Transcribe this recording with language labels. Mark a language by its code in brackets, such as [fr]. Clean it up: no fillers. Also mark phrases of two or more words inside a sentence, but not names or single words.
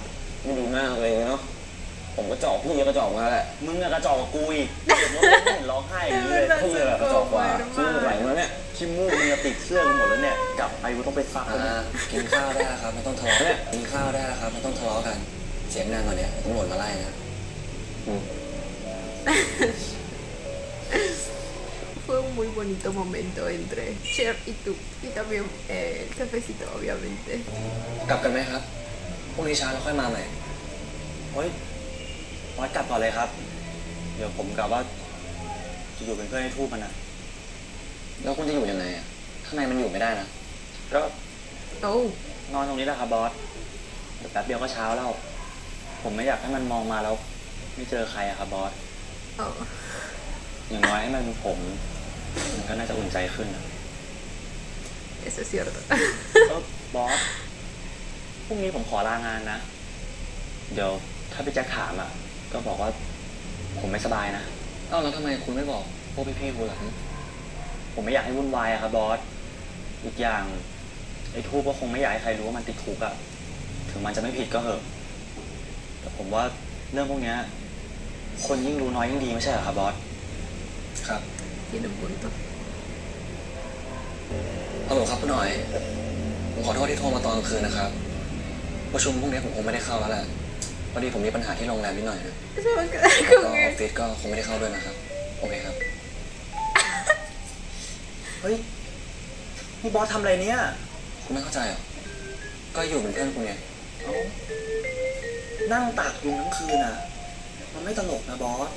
[th] ไม่ดูหน้าเลยเนาะผมกระจอกพี่กระจอกมาแหละ มึงอะกระจอกกับกูอีกเด็กน้อยไม่เห็นร้องไห้อย่างนี้เลย พี่กระจอกกว่าซื้อไหลมาเนี่ย ขี้มูกมึงติดเสื้อกูหมดแล้วเนี่ยกลับไปกูต้องไปซักแล้วเนี่ย กินข้าวได้แล้วครับไม่ต้องทะเลาะเนี่ยกินข้าวได้แล้วครับไม่ต้องทะเลาะกันเสียงดังกว่านี้ตำรวจมาไล่นะ [es] Fue un muy bonito momento entre Cher y tú. Y también el cafecito, obviamente. [th] กลับกันไหมครับพรุ่งนี้เช้าเราค่อยมาใหม่ เฮ้ยวัดกลับก่อนเลยครับ เดี๋ยวผมกลับว่าจะอยู่เป็นเพื่อนให้ทูบมันนะ แล้วคุณจะอยู่ยังไงอ่ะข้างในมันอยู่ไม่ได้นะ ก็ Oh. นอนตรงนี้แหละครับบอสเดี๋ยวแป๊บเดียวก็เช้าแล้วผมไม่อยากให้มันมองมาแล้วไม่เจอใครอะครับบอส Oh. อย่างน้อยให้มันเป็นผมมันก็น่าจะอุ่นใจขึ้นนะ [es] Eso es cierto. [th] บอสพรุ่งนี้ผมขอลางานนะเดี๋ยวถ้าพี่แจ็คถามอ่ะก็บอกว่าผมไม่สบายนะ เอ้าแล้วทำไมคุณไม่บอกพวกพี่ๆคุณหลัง ผมไม่อยากให้วุ่นวายอะครับบอสอีกอย่างไอ้ทูบก็คงไม่อยากให้ใครรู้ว่ามันติดคุกอะถึงมันจะไม่ผิดก็เหอะแต่ผมว่าเรื่องพวกนี้คนยิ่งรู้น้อยยิ่งดีไม่ใช่เหรอครับบอส ครับ [es] Tiene un punto. [th] ฮัลโหลครับคุณหน่อยผมขอโทษที่โทรมาตอนกลางคืนนะครับประชุมพรุ่งนี้ผมคงไม่ได้เข้าแล้วแหละพอดีผมมีปัญหาที่โรงแรมนิดหน่อยนะ [es] Se va a quedar [th] แล้วก็ [es] con [th] ออ [es] él. [th] ฟฟิศก็คงไม่ได้เข้าด้วยนะครับโอเคครับ เฮ้ยนี่บอสทำอะไรเนี่ย คุณไม่เข้าใจเหรอก็อยู่เป็นเพื่อนคุณไง นั่งตากยุงทั้งคืนอะมันไม่ตลกนะบอส